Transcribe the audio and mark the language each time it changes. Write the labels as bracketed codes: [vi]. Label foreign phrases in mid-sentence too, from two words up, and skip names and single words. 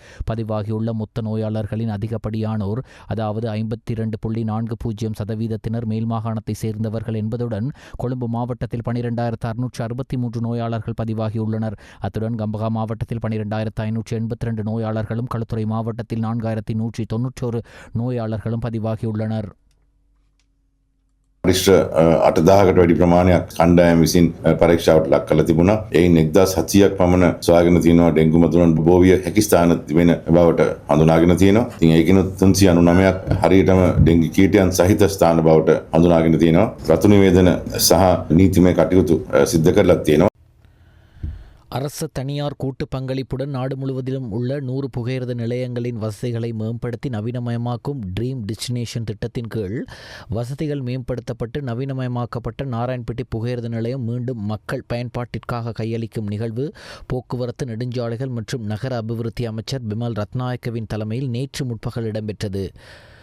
[ta] பதிவாகியுள்ள மொத்த நோயாளர்களின் அதிகப்படியானோர், அதாவது 52.40% மேல் மாகாணத்தை சேர்ந்தவர்கள் என்பதுடன் கொழும்பு மாவட்டத்தில் 12,663 நோயாளர்கள் பதிவாகியுள்ளனர். அத்துடன் கம்பகா மாவட்டத்தில் 12,582 நோயாளர்கள், களுத்துறை மாவட்டத்தில் 4,191 நோயாளர்களும் பதிவாகியுள்ளனர். [si] පරිශ්‍ර 8,000කට වැඩි ප්‍රමාණයක් කණ්ඩායම් විසින් පරීක්ෂාවට ලක් කරලා තිබුණා. එයින් 1,700ක් පමණ සොයාගෙන තියෙනවා ඩෙන්ගු මතුරන් බොහෝ විය හැකි ස්ථාන තිබෙන බවට හඳුනාගෙන තියෙනවා. ඉතින් ඒකිනුත් 399ක් හරියටම ඩෙන්ගු කීටයන් සහිත ස්ථාන බවට හඳුනාගෙන තියෙනවා. රතු නිවේදන සහ නීතිමය කටයුතු සිද්ධ කරලා තියෙනවා. [ta] அரசு தனியார் கூட்டு பங்களிப்புடன் நாடு முழுவதிலும் உள்ள 100 புகையிரத நிலையங்களின் வசதிகளை மேம்படுத்தி நவீனமயமாக்கும் ட்ரீம் டெஸ்டினேஷன் திட்டத்தின் கீழ் வசதிகள் மேம்படுத்தப்பட்டு நவீனமயமாக்கப்பட்ட நாராயண்பேட்டை புகையிரத நிலையம் மீண்டும் மக்கள் பயன்பாட்டிற்காக கையளிக்கும் நிகழ்வு போக்குவரத்து, நெடுஞ்சாலைகள் மற்றும் நகர அபிவிருத்தி அமைச்சர் பிமல் ரத்நாயக்கவின் தலைமையில் நேற்று முற்பகல் இடம்பெற்றது.